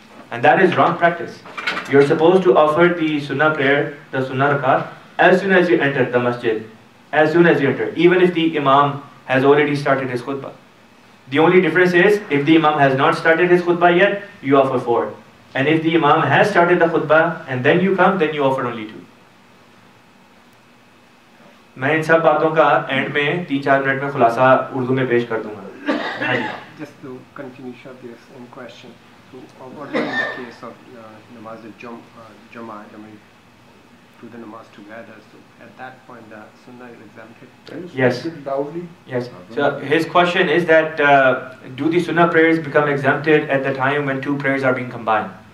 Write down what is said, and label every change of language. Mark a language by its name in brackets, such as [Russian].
[English] And that is wrong practice. You're supposed to offer the Sunnah prayer, the Sunnah rakat, as soon as you enter the masjid, as soon as you enter, even if the Imam has already started his khutbah. The only difference is, if the Imam has not started his khutbah yet, you offer 4. And if the Imam has started the khutbah and then you come, then you offer only 2. [Hindi] मैं इन सब बातों का and में 3-4 minute में खुलासा उर्दू में पेश कर दूंगा. [English] Just to continue this in question, so what in the case of namaz al-Jummah, to the namaz together, so at that point the Sunnah is exempted? Yes. Yes. So his question is that do the Sunnah prayers become exempted at the time when 2 prayers are being combined?